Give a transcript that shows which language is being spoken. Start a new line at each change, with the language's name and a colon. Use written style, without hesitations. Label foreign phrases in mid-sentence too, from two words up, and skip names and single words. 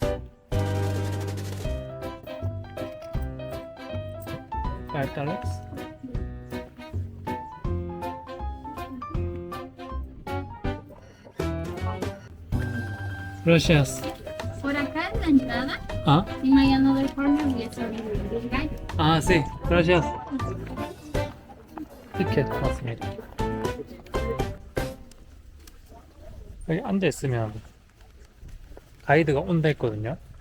Spanish: $5? Gracias. Por acá en la entrada, Ah,
English: en my another corner, we are serving this guy.
Spanish: ah, sí. Gracias.
Korean: 티켓 맞습니다. 여기 앉아있으면 가이드가 온다 했거든요.